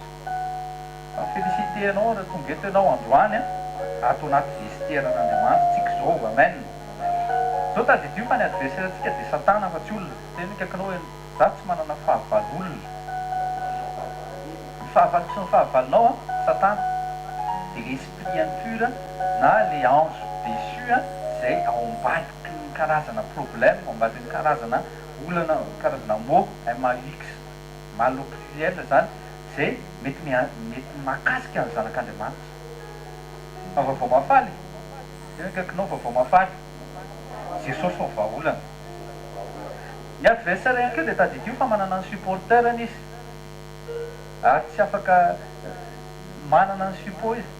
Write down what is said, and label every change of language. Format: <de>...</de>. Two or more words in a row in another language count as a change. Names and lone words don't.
<mg>Félicité anao raha tonga eto ianao androany ato anaty vestiaire an'Andriamanitra tsika zao, amen. Zao tadidio fa ny adversaire antsika dia Satana fa tsy olona. Tena kaikinao hoe za tsy manana fahavalo olona. Ny fahavaloko sy ny fahavalonao Satana dia</mg> <fr>l'esprit impur</fr> <mg>na</mg> <fr>les anges déchus</fr> <mg>zay ao ambadiky ny karazana problème, ao ambadiky ny karazana olana, karazana</mg> <fr>mot MAX mal au pluriel</fr> <mg>zany zay mety mahakasika ny zanak'Andriamanitra. Fa vaovao mafaly, tena kaikinao vaovao mafaly. Jesosy ny vahaolana. Ny adversaire ihany koa dia tadidio fa manana ny supporterany izy. Ary tsy afaka manana ny support izy.</mg>